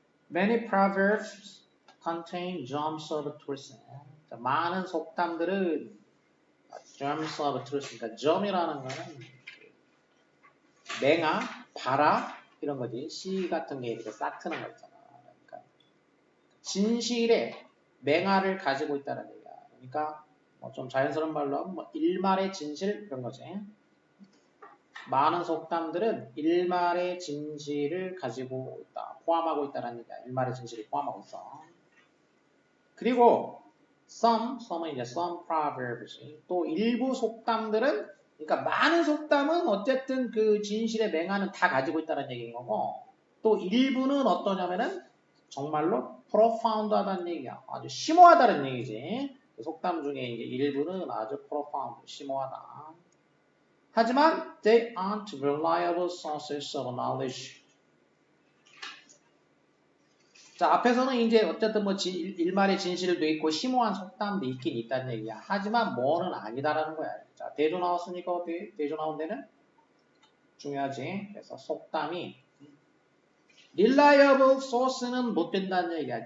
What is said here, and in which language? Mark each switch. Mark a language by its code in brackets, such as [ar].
[en] Many proverbs contain germs of truth. [ko] 자, 많은 속담들은 [en] germs of truth, [ko] 그러니까 gem이라는 거는 맹아, 발아 이런 거지. 씨 같은 게 이렇게 싹 트는 거 있잖아. 그러니까 진실의 맹아를 가지고 있다는 얘기야. 그러니까 뭐 좀 자연스러운 말로 하면 뭐 일말의 진실 이런 거지. 많은 속담들은 일말의 진실을 가지고 있다. 포함하고 있다는 얘기야. 일말의 진실을 포함하고 있어. 그리고 some은 이제 [en] some proverbs [ko] 이 또 일부 속담들은 그러니까 많은 속담은 어쨌든 그 진실의 맹아는 다 가지고 있다는 얘기인 거고 또 일부는 어떠냐면은 정말로 profound하다는 얘기야. 아주 심오하다는 얘기지. 그 속담 중에 이제 일부는 아주 profound, 심오하다. [en] 하지만 they aren't reliable sources of knowledge. [ko] 자, 앞에서는 이제 어쨌든 뭐 일말의 진실도 있고 심오한 속담도 있긴 있다는 얘기야. 하지만 뭐는 아니다라는 거야. 자, 대조 나왔으니까 어떻게 대조 나온 데는 중요하지. 그래서 속담이 reliable source는 못 된다는 얘기야.